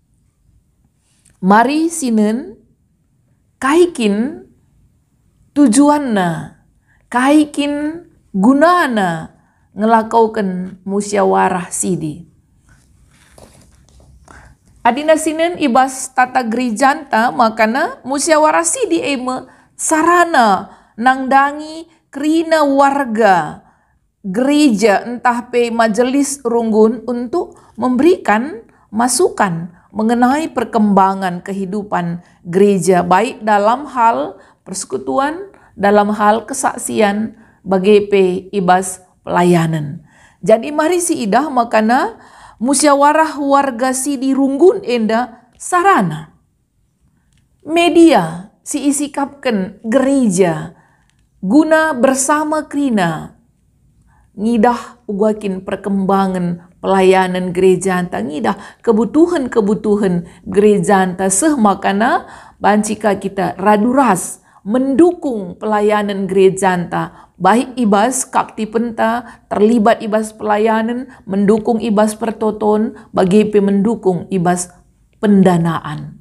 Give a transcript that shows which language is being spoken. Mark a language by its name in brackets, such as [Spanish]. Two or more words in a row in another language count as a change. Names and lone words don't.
[Batak Karo] Mari sinen kaikin tujuanna, kaikin gunana ngelakaukan musyawarah sidi. Adina sinen ibas tata gerijanta makana musyawarah sidi sarana nangdangi kerina warga gereja entah majelis runggun [Indonesian] untuk memberikan masukan mengenai perkembangan kehidupan gereja, baik dalam hal persekutuan, dalam hal kesaksian, [Batak Karo] bagi ibas pelayanan. Jadi mari si idah makana musyawarah warga sidi runggun enda sarana media si isikapkan gereja guna bersama kerina ngidah ugakin perkembangan pelayanan gereja anta, ngidah kebutuhan-kebutuhan gereja anta makana bancika kita raduras [Indonesian] mendukung pelayanan gereja [Batak Karo] anta, baik ibas kapti penta terlibat ibas pelayanan, mendukung ibas pertoton, bagi mendukung ibas pendanaan.